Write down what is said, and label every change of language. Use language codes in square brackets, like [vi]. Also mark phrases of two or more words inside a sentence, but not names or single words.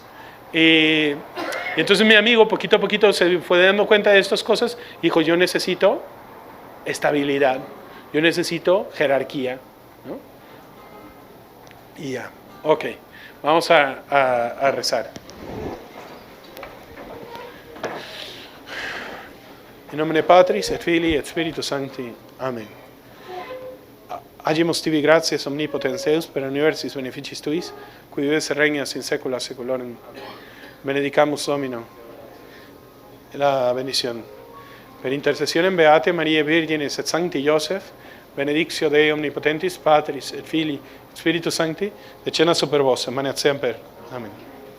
[es] Y entonces mi amigo poquito a poquito se fue dando cuenta de estas cosas y dijo, yo necesito estabilidad, yo necesito jerarquía, ¿no? Y ya, ok, vamos a rezar. [la] In nomine Patris et Filii et Spiritus Sancti. Amen. Agimus tibi gratias omnipotens Deus per universis beneficis tuis, qui vives et regnas in saecula saeculorum. Benedicamus Domino. [es] La bendición. [la] Per intercessionem Beate Mariae Virginis et Sancti Joseph, benedictio Dei omnipotentis Patris et Filii et Spiritus Sancti, decena super vos, manet semper. Amen.